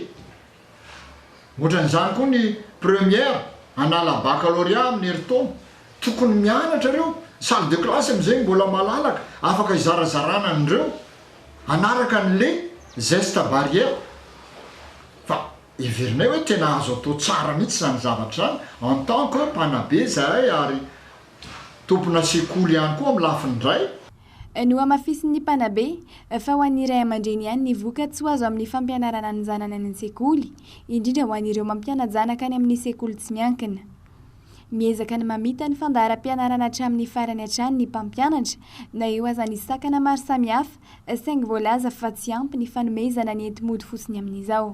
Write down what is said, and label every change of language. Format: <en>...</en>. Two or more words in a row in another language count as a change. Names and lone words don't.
<mg>Ohatran'izany koa ny première anala baccalauréat amin'ny herintaona, tokony mianatra reo</mg> <fr>salle de classe</fr> <mg>amin'izay mbola malalaka afaka izarazarana an'ireo anaraka n'le</mg> <fr>geste barrière.</fr> <mg>Fa heverinay hoe tena azo atao tsara mihitsy zany zavatra zany</mg> <fr>en tant que</fr> <mg>mpanabe zahay ary tompona sekoly ihany koa amin'ny lafiny ray. No amafisin'ny mpanabe fa ho an'ny ray aman-dreny ihany ny voka-tsy ho azo amin'ny fampianarana ny zanany any an-tsekoly, indrindra ho an'ireo mampianatra zanaka any amin'ny sekoly tsy miankina. Miezaka ny mamita ny fandaharam-pianarana hatramin'ny farany hatrany ny mpampianatra na eo aza ny sakana maro samihafa saingy voalaza fa tsy ampy ny fanomezana ny enti-mody fotsiny amin'izao.</mg>